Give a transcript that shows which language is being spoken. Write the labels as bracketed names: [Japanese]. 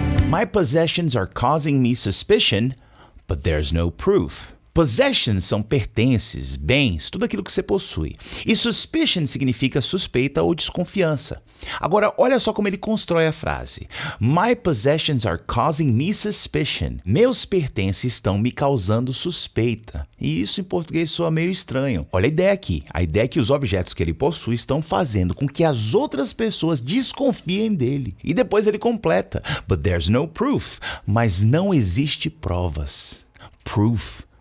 [English] My possessions are causing me suspicion, but there's no proof. [Portuguese] Possessions são pertences, bens, tudo aquilo que você possui. E suspicion significa suspeita ou desconfiança. Agora, olha só como ele constrói a frase. [English] My possessions are causing me suspicion. [Portuguese] Meus pertences estão me causando suspeita. E isso em português soa meio estranho. Olha a ideia aqui. A ideia é que os objetos que ele possui estão fazendo com que as outras pessoas desconfiem dele. E depois ele completa. [English] But there's no proof. [Portuguese] Mas não existe provas. Proof.